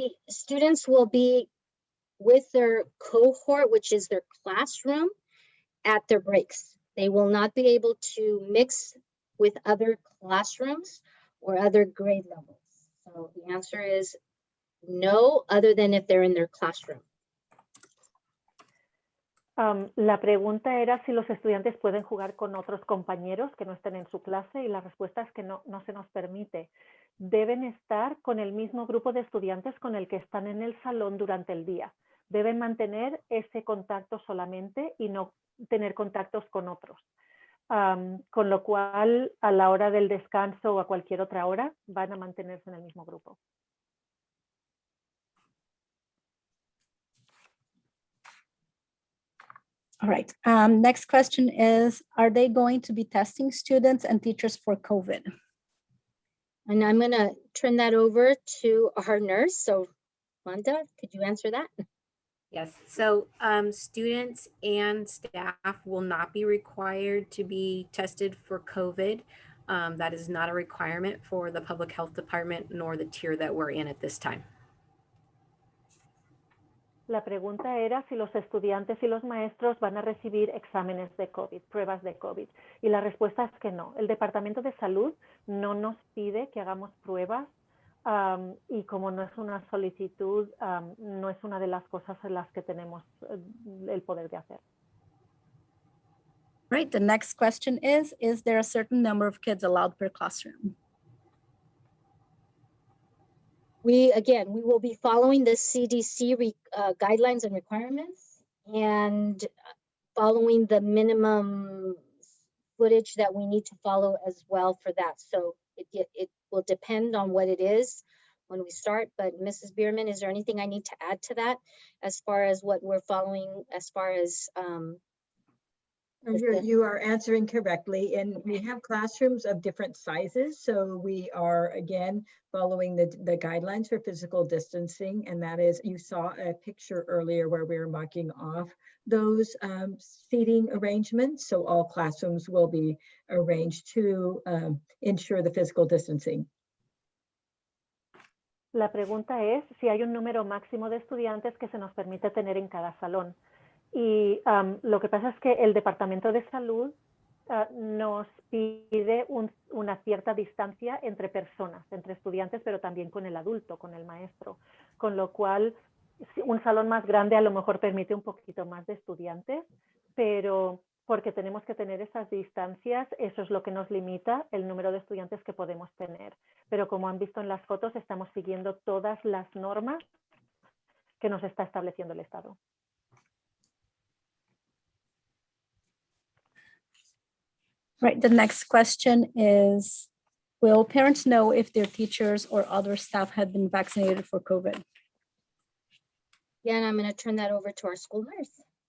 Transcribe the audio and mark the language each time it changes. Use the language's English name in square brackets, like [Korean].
[English] Students will be with their cohort, which is their classroom, at their breaks. They will not be able to mix with other classrooms or other grade levels. So the answer is no, other than if they're in their classroom. [Spanish] La pregunta era si los estudiantes pueden jugar con otros compañeros que no estén en su clase y la respuesta es que no se nos permite. Deben estar con el mismo grupo de estudiantes con el que están en el salón durante el día. Deben mantener ese contacto solamente y no tener contactos con otros. Con lo cual, a la hora del descanso o a cualquier otra hora, van a mantenerse en el mismo grupo. [English] All right, next question is, are they going to be testing students and teachers for COVID? And I'm going to turn that over to our nurse. So, Wanda, could you answer that? Yes, so students and staff will not be required to be tested for COVID. That is not a requirement for the public health department nor the tier that we're in at this time. [Spanish] La pregunta era si los estudiantes y los maestros van a recibir exámenes de COVID, pruebas de COVID. Y la respuesta es que no. El Departamento de Salud no nos pide que hagamos pruebas y como no es una solicitud, no es una de las cosas en las que tenemos el poder de hacer. [English] Right, the next question is there a certain number of kids allowed per classroom? We will be following the CDC guidelines and requirements and following the minimum footage that we need to follow as well for that. So it will depend on what it is when we start. But Mrs. Bierman, is there anything I need to add to that as far as what we're following as far as You are answering correctly, and we have classrooms of different sizes. So we are, again, following the guidelines for physical distancing. And that is, you saw a picture earlier where we were marking off those seating arrangements. So all classrooms will be arranged to ensure the physical distancing. [Spanish] La pregunta es si hay un número máximo de estudiantes que se nos permite tener en cada salón. Y lo que pasa es que el Departamento de Salud nos pide una cierta distancia entre personas, entre estudiantes, pero también con el adulto, con el maestro. Con lo cual, un salón más grande a lo mejor permite un poquito más de estudiantes, pero porque tenemos que tener esas distancias, eso es lo que nos limita el número de estudiantes que podemos tener. Pero como han visto en las fotos, estamos siguiendo todas las normas que nos está estableciendo el Estado. [English] Right, the next question is, will parents know if their teachers or other staff have been vaccinated for COVID? Again, I'm going to turn that over to our school nurse.